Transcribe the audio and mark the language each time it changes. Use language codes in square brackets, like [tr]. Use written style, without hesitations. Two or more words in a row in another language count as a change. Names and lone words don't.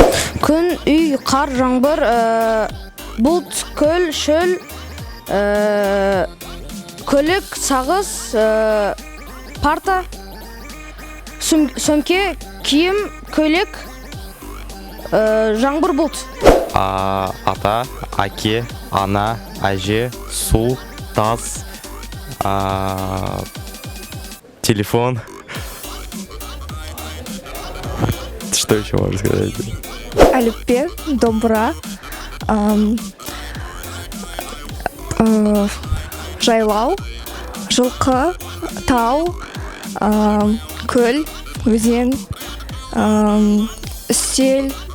[kk] Күн, үй, қар, жаңбыр, бұлт, көл, шөл, көлік, сағыз, парта, сөмке, киім, көйлек, жаңбыр, бұлт. Ата, әке, ана, әже, су, тас, телефон. [ru] Что еще можно сказать? [kk] Әліппе, домбыра, жайлау, жылқы, тау, көл, өзен, үстел,